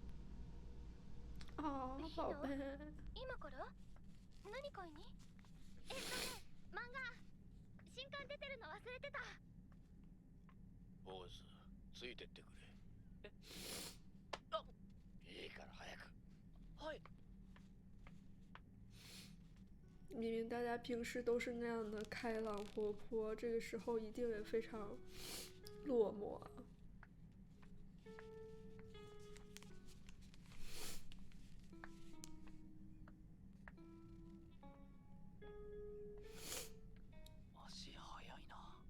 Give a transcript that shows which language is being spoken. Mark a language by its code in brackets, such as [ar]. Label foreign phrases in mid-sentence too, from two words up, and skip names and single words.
[zh] 哦，宝贝。 [ja] 今から何買いに？漫画新刊出てるの忘れてた。坊主、ついてってくれ。あ、いいから早く。はい。 [zh] 明明大家平时都是那样的开朗活泼，这个时候一定也非常落寞。 [ja] 足早いな。